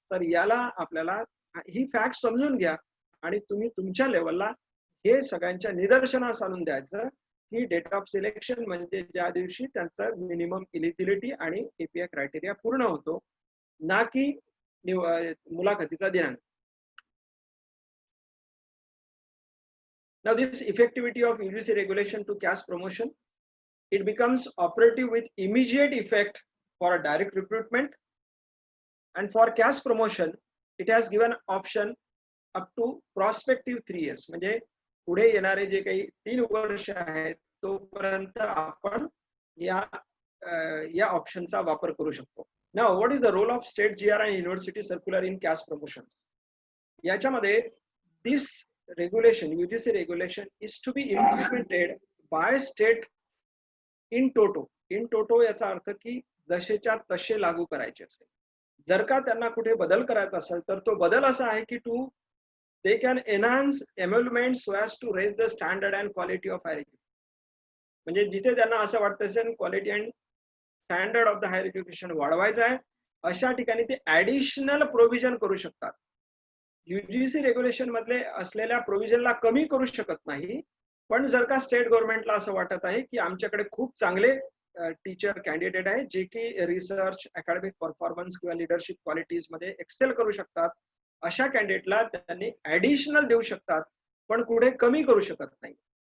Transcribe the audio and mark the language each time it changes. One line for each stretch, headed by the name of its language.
Marathi: तर याला आपल्याला ही फॅक्ट समजून घ्या आणि तुम्ही तुमच्या लेवलला हे सगळ्यांच्या निदर्शनास आणून द्यायचं की डेट ऑफ सिलेक्शन म्हणजे ज्या दिवशी त्यांचं मिनिमम इलिजिबिलिटी आणि एपीआय क्रायटेरिया पूर्ण होतो, ना की मुलाखतीचा दिनांक.
English: Now this effectivity of UGC regulation to caste promotion, it becomes operative with immediate effect for a direct recruitment, and for caste promotion it has given option up to prospective 3 years.
Marathi: म्हणजे पुढे येणारे जे काही 3 वर्ष आहेत तोपर्यंत आपण या ऑप्शनचा वापर करू शकतो.
English: Now what is the role of state GR and university circular in caste promotions?
Marathi: याच्यामध्ये
English: this regulation, UGC regulation, is to be implemented by state in toto.
Marathi: In toto याचा अर्थ की जसेच्या तसे लागू करायचे असेल. जर का त्यांना कुठे बदल करायचा असेल तर तो बदल असा आहे की
English: they can enhance emoluments so as to raise the standard and quality of higher education.
Marathi: म्हणजे जिथे त्यांना असं वाटतं असेल quality and standard of the higher education वाढवायचं आहे, अशा ठिकाणी ते ऍडिशनल प्रोव्हिजन करू शकतात. UGC रेग्युलेशन मधले असलेल्या प्रोव्हिजनला कमी करू शकत नाही, पण जर का स्टेट गव्हर्नमेंटला असं वाटत आहे की आमच्याकडे खूप चांगले टीचर कॅन्डिडेट आहेत जे की रिसर्च, अकॅडमिक परफॉर्मन्स किंवा लिडरशिप क्वालिटीज मध्ये एक्सेल करू शकतात, अशा कॅन्डिडेटला त्यांनी ऍडिशनल देऊ शकतात पण कुठे कमी करू शकत नाही.